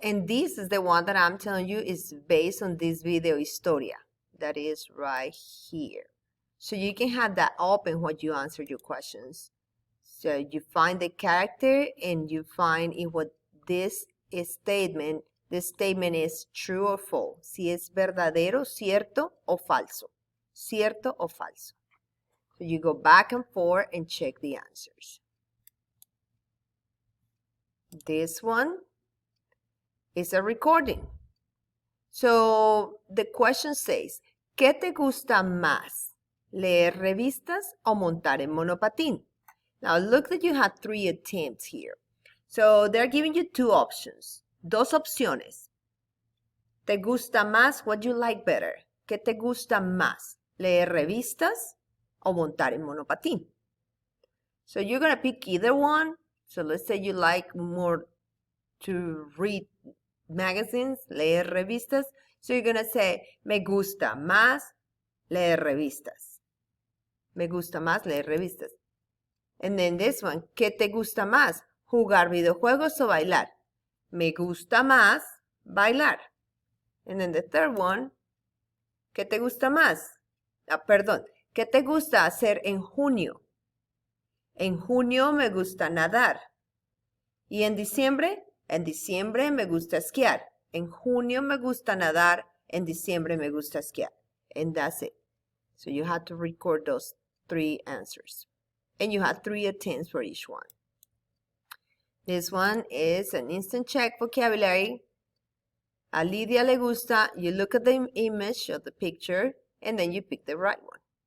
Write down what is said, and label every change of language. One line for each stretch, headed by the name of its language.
English: And this is the one that I'm telling you is based on this video historia. That is right here. So you can have that open when you answer your questions. So you find the character and you find if what this statement is true or false.
Spanish: Si es verdadero, cierto o falso. Cierto o falso.
English: So you go back and forth and check the answers. This one is a recording. So the question says,
Spanish: ¿qué te gusta más? ¿Leer revistas o montar en monopatín?
English: Now look that you had 3 attempts here. So they're giving you 2 options.
Spanish: Dos opciones. ¿Te gusta más?
English: What do you like better?
Spanish: ¿Qué te gusta más? ¿Leer revistas o montar en monopatín?
English: So you're going to pick either one. So let's say you like more to read magazines,
Spanish: leer revistas.
English: So you're going to say,
Spanish: me gusta más leer revistas. Me gusta más leer revistas.
English: And then this one,
Spanish: ¿qué te gusta más? ¿Jugar videojuegos o bailar? Me gusta más bailar.
English: And then the third one,
Spanish: ¿qué te gusta más? ¿Qué te gusta hacer en junio? En junio me gusta nadar. ¿Y en diciembre? En diciembre me gusta esquiar. En junio me gusta nadar. En diciembre me gusta esquiar.
English: And that's it. So you have to record those 3 answers. And you have 3 attempts for each one. This one is an instant check vocabulary.
Spanish: A Lydia le gusta.
English: You look at the image of the picture and then you pick the right one.